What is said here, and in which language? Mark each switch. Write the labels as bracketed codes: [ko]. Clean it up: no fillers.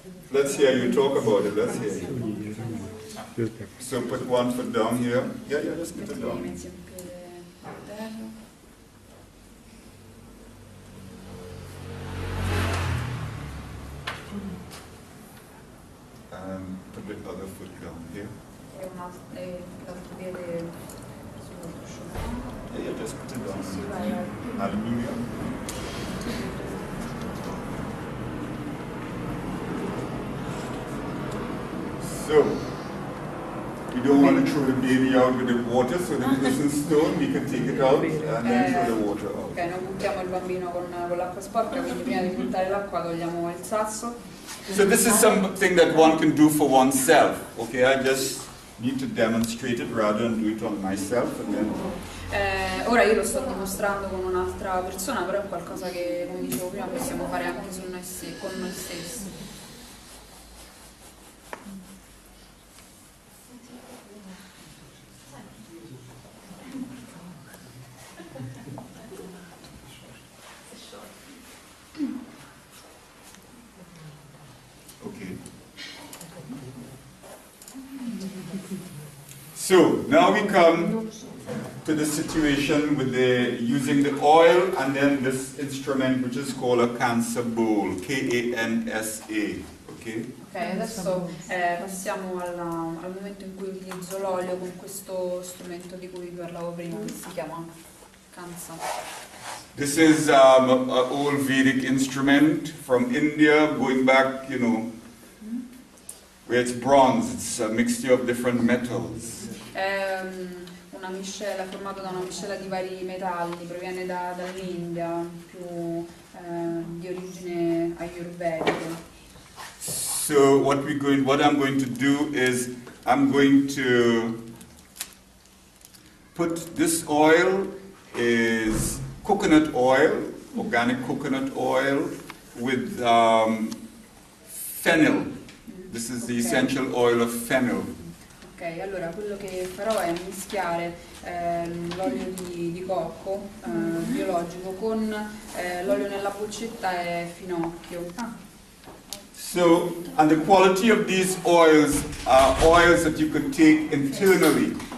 [en] Let's hear you talk about it. Let's hear you. So put one foot down here. Yeah, just put it [it] Metti [en] down. [it] mezzi un piede a terra. [en] And put the other foot down here. [it] E l'altro piede sull'altro sciolto. [en] Yeah, just put it down. [it] Sì, vai, vai. [en] Hallelujah. So, we don't want to throw the baby out with the water, so the person's stone, we can take it out and then throw the water out. [it] Ok, non buttiamo il bambino con l'acqua sporca, quindi prima di buttare l'acqua togliamo il sasso. [en] So this is something that one can do for oneself, okay? I just need to demonstrate it rather than do it on myself and then... [it] Ora io lo sto dimostrando con un'altra persona, però è qualcosa che, come dicevo prima, possiamo fare anche su noi con noi stessi. [en] Okay. So now we come to the situation with the using the oil and then this instrument which is called a cancer bowl, K-A-N-S-A. Okay. [it] Ok, adesso passiamo al momento in cui utilizzo l'olio con questo strumento di cui vi parlavo prima, che si chiama cansa. [en] This is an old Vedic instrument from India, going back, you know, where it's bronze. It's a mixture of different metals. [it] È una miscela, formato da una miscela di vari metalli, proviene dall'India, più di origine ayurvedica. [en] So what I'm going to do is I'm going to put this oil is coconut oil, organic coconut oil with fennel. This is the essential oil of fennel. [it] Ok, allora quello che farò è mischiare l'olio di cocco biologico con l'olio nella boccetta e finocchio. [en] So, and the quality of these oils are oils that you could take internally.